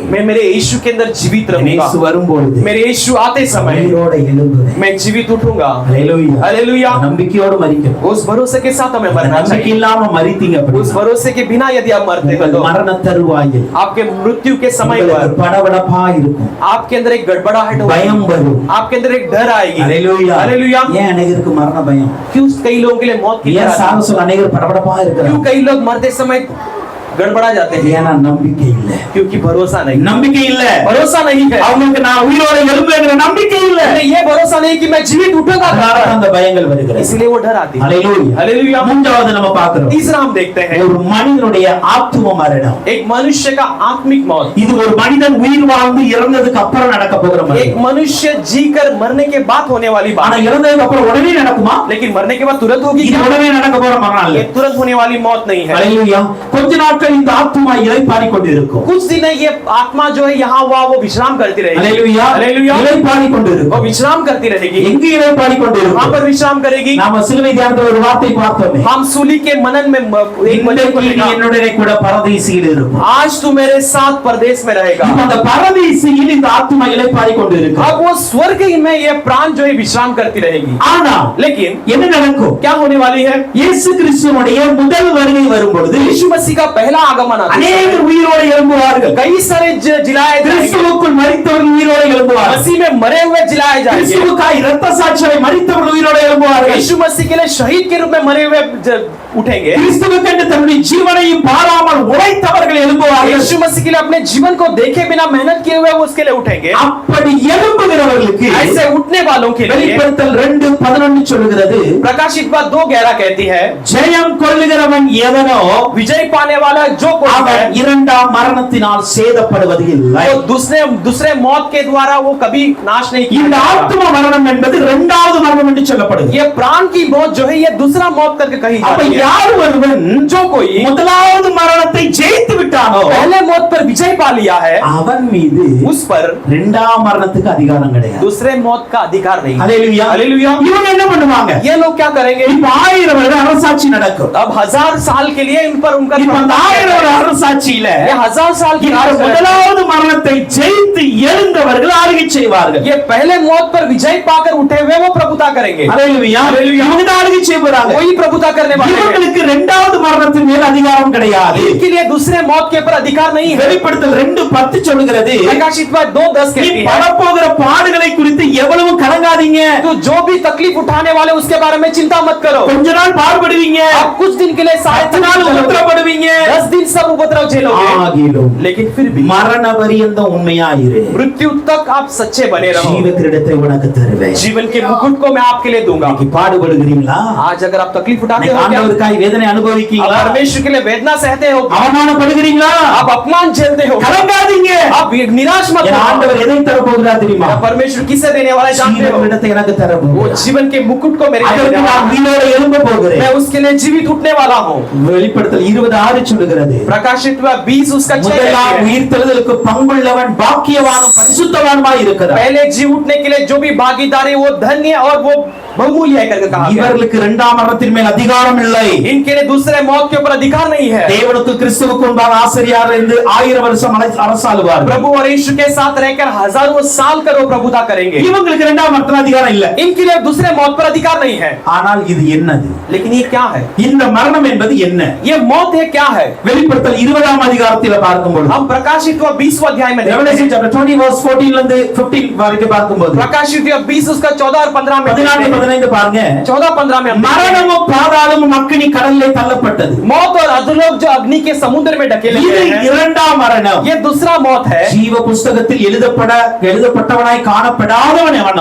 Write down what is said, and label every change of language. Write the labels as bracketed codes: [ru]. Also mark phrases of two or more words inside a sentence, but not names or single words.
[hi] मैं मेरे यीशु के अंदर जीवित [ta] என் [hi] रहूंगा। [ta] இயேசு வரும்பொழுது [hi] मेरे यीशु आते समय [ta] உயிரோட எழும்புவேன். [hi] मैं जीवित उठूंगा। [ta] ஹல்லேலூயா. [hi] हालेलुया। [ta] நம்பிக்கையோடு மரிக்கணும். [hi] उस भरोसे के साथ हमें मरना [ta] நம்பிக்கை [hi] चाहिए। [ta] இல்லாம மரித்தீங்க [hi] उस [ta] அப்படின்னா [hi] भरोसे के बिना यदि आप मरते हो [ta] உங்கள் [hi] तो [ta] மரண தருவாயில் [hi] आपके मृत्यु के समय [ta] உங்களுக்கு [hi] पर [ta] படபடப்பா இருக்கும். [hi] आपके अंदर एक गड़बड़ाहट [ta] பயம் [hi] होगी, [ta] வரும். [hi] आपके अंदर एक डर आएगी। [ta] ஹல்லேலூயா. [hi] हालेलुया। [ta] ஏன் அநேகருக்கு மரண பயம்? [hi] क्यों कई लोगों के लिए मौत की [ta] ஏன் [hi] डर आती [ta] சாக சொல்ல அநேகர் படபடப்பா [hi] है? [ta] இருக்கிறாங்க? [hi] क्यों कई लोग मरते समय गड़बड़ा जाते हैं? [ta] ஏன்னா நம்பிக்கை இல்ல. [hi] क्योंकि भरोसा नहीं, [ta] நம்பிக்கை இல்ல. [hi] भरोसा नहीं है। [ta] அவங்களுக்கு நான் உயிரோட எழும்புங்கிற நம்பிக்கை இல்ல. [hi] उन्हें ये भरोसा नहीं कि मैं जीवित उठूंगा, [ta] அதனால அந்த பயங்கள் வருகிறது. [hi] इसलिए वो डर आती है। [ta] ஹல்லேலூயா. [hi] हालेलुया। [ta] மூன்றாவது நம்ம பார்க்கிறோம். [hi] तीसरा हम देखते हैं [ta] ஒரு மனிதனுடைய ஆத்தும மரணம். [hi] एक मनुष्य का आत्मिक मौत। [ta] இது ஒரு மனிதன் உயிர் வாழ்ந்து இறந்ததுக்கு அப்புறம் நடக்க போகிற [hi] एक [ta] மரணம். [hi] मनुष्य जीकर मरने के बाद होने वाली [ta] ஆனா [hi] बात, [ta] இறந்ததுக்கு அப்புறம் உடனே நடக்குமா? [hi] लेकिन मरने के बाद तुरंत होगी [ta] இது [hi] क्या? [ta] உடனே நடக்க போற மரணம் [hi] ये [ta] இல்ல. [hi] तुरंत होने वाली मौत नहीं है। [ta] ஹல்லேலூயா. கொஞ்ச நாட்கள் இந்த ஆத்துமா இளைப்பாறிக் கொண்டிருக்கும். [hi] कुछ दिन ये आत्मा जो है यहाँ वहाँ वो विश्राम करती रहेगी। [ta] ஹல்லேலூயா. [hi] हालेलुया। [ta] இளைப்பாறிக் [hi] वो [ta] கொண்டிருக்கும். [hi] विश्राम करती रहेगी। [ta] எங்க இளைப்பாறிக் [hi] वहाँ [ta] கொண்டிருக்கும்? [hi] पर विश्राम करेगी। [ta] நாம சிலுவை தியானத்துல ஒரு வார்த்தை பார்த்தோமே. [hi] हम सूली के मनन में एक वचन [ta] இன்றைக்கு [hi] को [ta] நீ [hi] लिखा, [ta] என்னுடனே கூட பரதீசியில் இருக்கும். [hi] आज तू मेरे साथ परदेश में रहेगा। [ta] இப்ப அந்த பரதீசியில் இந்த ஆத்துமா இளைப்பாறிக் கொண்டிருக்கும். [hi] अब वो स्वर्ग में ये प्राण जो है विश्राम करती रहेगी। [ta] ஆனா [hi] लेकिन [ta] என்ன நடக்கும்? [hi] क्या होने वाली है? [ta] இயேசு கிறிஸ்துவினுடைய முதல் வருகை வரும் பொழுது [hi] यीशु मसीह का पहला आगमन आता है। [ta] அநேகர் உயிரோடு எழும்புவார்கள். [hi] कई सारे जिलाए जाएंगे। [ta] கிறிஸ்துவுக்குள் மரித்தவர்கள் உயிரோடு எழும்புவார்கள். [hi] मसीह में मरे हुए जिलाए जाएंगे। [ta] கிறிஸ்துவுக்காய் இரத்த சாட்சியாய் மரித்தவர்கள் உயிரோடு எழும்புவார்கள். [hi] यीशु मसीह के लिए शहीद के रूप में मरे हुए उठेंगे। [ta] கிறிஸ்துவுக்கென்று தன்னுடைய ஜீவனையும் பாராமல் உழைத்தவர்கள் எழும்புவார்கள். [hi] यीशु मसीह के लिए अपने जीवन को देखे बिना मेहनत किए हुए वो उसके लिए उठेंगे। [ta] அப்படி எழும்புகிறவர்களுக்கு [hi] ऐसे उठने वालों के लिए [ta] வெளிப்படுத்தல் 2:11 சொல்லுகிறது, [hi] प्रकाशित बात 2:11 कहती है, [ta] ஜெயம் கொள்ளுகிறவன் எவனோ [hi] विजय पाने वाला जो कोई है [ta] அவன் இரண்டாம் மரணத்தினால் சேதப்படுவது இல்லை. [hi] वो दूसरे मौत के द्वारा वो कभी नाश नहीं [ta] இந்த [hi] किया। [ta] ஆத்தும மரணம் என்பது இரண்டாவது மரணம் என்று சொல்லப்படுது. [hi] ये प्राण की मौत जो है ये दूसरा मौत करके कही [ta] அப்ப [hi] जाती है। [ta] யார் ஒருவன் [hi] जो कोई [ta] முதலாவது மரணத்தை ஜெயித்து விட்டானோ [hi] पहले मौत पर विजय पा लिया है, [ta] அவன் மீது [hi] उस पर [ta] இரண்டாம் மரணத்துக்கு அதிகாரம் கிடையாது. [hi] दूसरे मौत का अधिकार नहीं। [ta] ஹல்லேலூயா. [hi] हालेलुया। [ta] இவங்க என்ன பண்ணுவாங்க? [hi] ये लोग क्या करेंगे? [ta] இப்ப 1000 வருட அரசாட்சி நடக்கும். [hi] अब 1000 साल के लिए इन पर उनका [ta] இப்ப அந்த 1000 வருட அரசாட்சியில [hi] ये 1000 साल की [ta] இந்த [hi] राज है। [ta] முதலாவது மரணத்தை ஜெயித்து எழுந்தவர்கள் ஆளுகை செய்வார்கள். [hi] ये पहले मौत पर विजय पाकर उठे हुए वो प्रभुता करेंगे। [ta] ஹல்லேலூயா. [hi] हालेलुया। [ta] இவங்க தான் ஆளுகை செய்ய போறாங்க. [hi] वही प्रभुता करने वाले हैं। [ta] இவங்களுக்கு இரண்டாவது மரணத்தின் மேல் அதிகாரம் கிடையாது. [hi] इनके लिए दूसरे मौत के ऊपर अधिकार नहीं है। [ta] வெளிப்படுத்தல் 2:10 சொல்கிறது, [hi] प्रकाशित वाक्य 2:10 [ta] நீ [hi] कहती है, [ta] படப்போகிற பாடுகளை குறித்து எவ்வளவு கலங்காதீங்க. [hi] तो जो भी तकलीफ उठाने वाले उसके बारे में चिंता मत करो। [ta] கொஞ்ச நாள் பாடுபடுவீங்க, [hi] आप कुछ दिन के लिए [ta] 10 நாள் உபத்திரப்படுவீங்க. [hi] 10 दिन सब उपद्रव झेलोगे, [ta] ஆகிலும் [hi] लेकिन फिर भी [ta] மரண பரியந்தம் உண்மையாயிரு. [hi] मृत्यु तक आप सच्चे बने रहो। [ta] ஜீவ கிரீடத்தை உனக்கு தருவேன். [hi] जीवन के मुकुट को मैं आपके लिए दूंगा। [ta] இன்னைக்கு பாடுபடுகிறீங்களா? [hi] आज अगर आप तकलीफ उठाते [ta] இன்னைக்கு [hi] हो क्या? [ta] ஆண்டவருக்காய் வேதனை [hi] आप [ta] அனுபவிக்கிறீங்களா? [hi] परमेश्वर के लिए वेदना सहते हो, [ta] அவமானப்படுகிறீங்களா? [hi] आप अपमान झेलते हो, [ta] கலங்காதீங்க. [hi] आप निराश मत [ta] என் [hi] हो। [ta] ஆண்டவர் எதை தர போகிறார் தெரியுமா? [hi] मेरा परमेश्वर किसे देने वाला है जानते [ta] ஜீவ [hi] हो? [ta] கிரீடத்தை எனக்கு தர [hi] वो [ta] போகிறார். [hi] जीवन के मुकुट को मेरे लिए [ta] அதற்கு [hi] देने [ta] நான் [hi] वाला है। [ta] உயிரோடு எழும்ப போகிறேன். [hi] मैं उसके लिए जीवित उठने वाला हूँ। [ta] வெளிப்படுத்தல் 20:6 சொல்லுகிறது, [hi] प्रकाशित हुआ 20 उसका 6 [ta] முதலாம் [hi] कहती है, [ta] உயிர்த்தெழுதலுக்கு பங்குள்ளவன் பாக்கியவானும் பரிசுத்தவானுமாய் இருக்கிறார். [hi] पहले जी उठने के लिए जो भी भागीदारी वो धन्य और वो बहुमूल्य है करके कहा गया। [ta] இவர்களுக்கு இரண்டாம் மரணத்தின் மேல் அதிகாரம் இல்லை. [hi] इनके लिए दूसरे मौत के ऊपर अधिकार नहीं है। [ta] தேவனுக்கு கிறிஸ்துவுக்கு முன்பாக ஆசிரியர் இருந்து 1000 வருஷம் அரசாளுவார். [hi] प्रभु और यीशु के साथ रहकर हजारों साल कर वो प्रभुता करेंगे। [ta] இவங்களுக்கு இரண்டாம் மரணத்தின் அதிகாரம் இல்ல. [hi] इनके लिए दूसरे मौत पर अधिकार नहीं है। [ta] ஆனால் இது என்னது? [hi] लेकिन ये क्या है? [ta] இந்த மரணம் என்பது என்ன? [hi] ये मौत है क्या है? [ta] வெளிப்படுத்தல் 20ஆம் அதிகாரத்தில் பார்க்கும்போது, [hi] हम प्रकाशित हुआ 20वां अध्याय में देखते [ta] Revelation [hi] हैं। [en] chapter 20 verse 14 [ta] ல இருந்து 15 வரைக்கும் பார்க்கும்போது, [hi] प्रकाशित हुआ 20 उसका 14 और 15 में [ta] 14 15 பாருங்க. [hi] 14-15 में हम देखते हैं। [ta] மரணமும் பாதாளமும் அக்கினி கடலிலே தள்ளப்பட்டது. [hi] मौत और अधोलोक जो अग्नि के समुद्र में ढकेले [ta] இது [hi] गए हैं, [ta] இரண்டாம் மரணம். [hi] ये दूसरा मौत है। [ta] ஜீவ புஸ்தகத்தில் எழுதப்பட்டவனாய் காணப்படாதவன் எவனோ